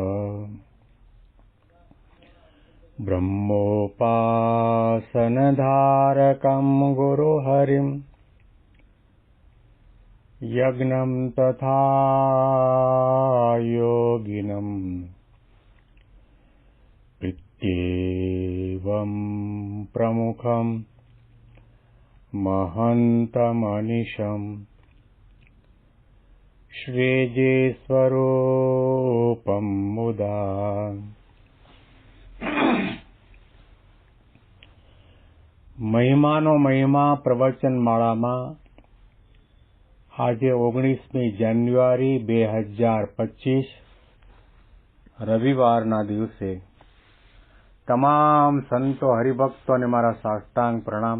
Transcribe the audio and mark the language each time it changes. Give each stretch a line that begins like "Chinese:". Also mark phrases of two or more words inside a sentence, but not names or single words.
Sanskrit: ब्रह्मोपासनधारकं गुरुहरिं यज्ञं तथा योगिनं पित्येवं प्रमुखं महन्तमनिशम् श्रीजीस्वरूपं मुदा
Gujarati: મહિમાનો મહિમા પ્રવચન માળામાં આજે 19મી જાન્યુઆરી 2025 રવિવારના દિવસે તમામ સંતો હરિભક્તોને મારા સાષ્ટાંગ પ્રણામ.